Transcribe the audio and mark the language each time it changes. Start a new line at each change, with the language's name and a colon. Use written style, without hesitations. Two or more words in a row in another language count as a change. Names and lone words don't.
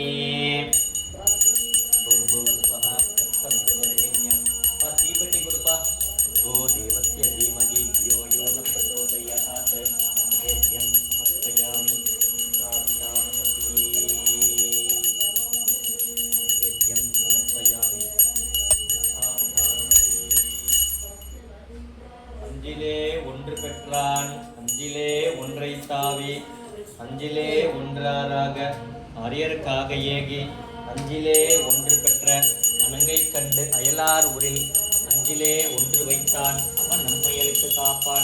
Sanskrit: देवस्य धीमहि धियो यो न प्रचोदयात्। नैवेद्यं समर्पयामि। नैवेद्यं समर्पयामि।
Tamil: ஒன்று பெற்றான் அஞ்சிலே ஒன்றை தாவி அஞ்சிலே ஒன்றாராக ஆரியருக்காக ஏகி அஞ்சிலே ஒன்று பெற்ற அணங்கை கண்டு அயலார் ஊரில் அஞ்சிலே ஒன்று வைத்தான் அவன் நம்மையலுக்கு காப்பான்.